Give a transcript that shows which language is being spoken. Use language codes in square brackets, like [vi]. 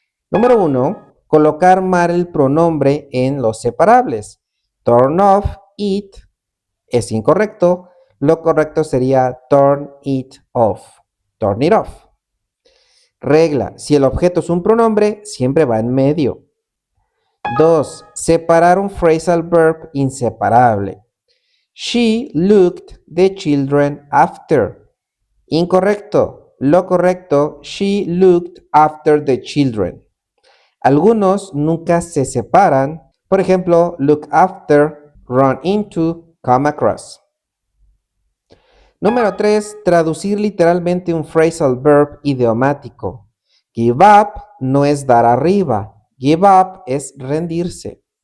[es] Número 1. Colocar mal el pronombre en los separables. [en] Turn off it [es] es incorrecto. Lo correcto sería [en] turn it off. Turn it off. [es] Regla. Si el objeto es un pronombre, siempre va en medio. 2. Separar un phrasal verb inseparable. [en] She looked the children after. [es] Incorrecto. Lo correcto, [en] she looked after the children. [es] Algunos nunca se separan. Por ejemplo, [en] look after, run into, come across. [es] Número 3. Traducir literalmente un phrasal verb idiomático. [en] Give up [es] no es dar arriba. Give up es rendirse.